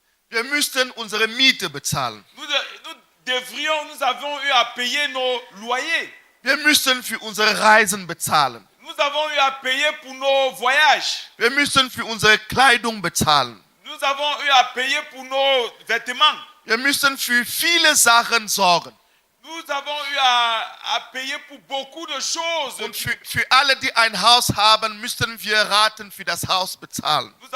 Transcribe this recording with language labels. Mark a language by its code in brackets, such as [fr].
[de] Wir müssten unsere Miete bezahlen. [fr] Nous avons eu à payer nos loyers. [de] Wir müssen für unsere Reisen bezahlen. [fr] Nous avons eu à payer pour nos voyages. [de] Wir müssen für unsere Kleidung bezahlen. [fr] Nous avons eu à payer pour nos vêtements. [de] Wir müssen für viele Sachen sorgen. [fr] Nous avons eu à payer pour beaucoup de choses. [de] Und für alle, die ein Haus haben, müssen wir Raten für das Haus bezahlen.